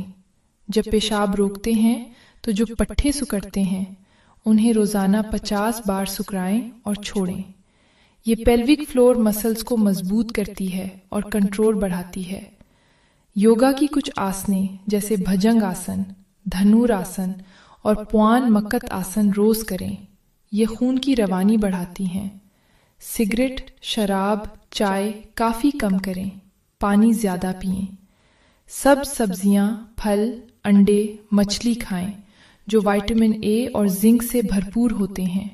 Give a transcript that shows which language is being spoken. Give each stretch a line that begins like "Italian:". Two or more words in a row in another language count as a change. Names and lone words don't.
Urdu: جب پیشاب روکتے ہیں تو جو پٹھے سکڑتے ہیں انہیں روزانہ 50 بار سکرائیں اور چھوڑیں۔ یہ
English: pelvic floor muscles
Urdu: کو مضبوط کرتی ہے اور کنٹرول بڑھاتی ہے۔ یوگا کی کچھ آسنیں جیسے بھجنگ آسن، دھنور آسن اور پوان مکت آسن روز کریں، یہ خون کی روانی بڑھاتی ہیں۔ سگریٹ، شراب، چائے کافی کم کریں، پانی زیادہ پئیں۔ سبزیاں، پھل، انڈے، مچھلی کھائیں جو
English: vitamin A
Urdu: اور زنک سے بھرپور ہوتے ہیں۔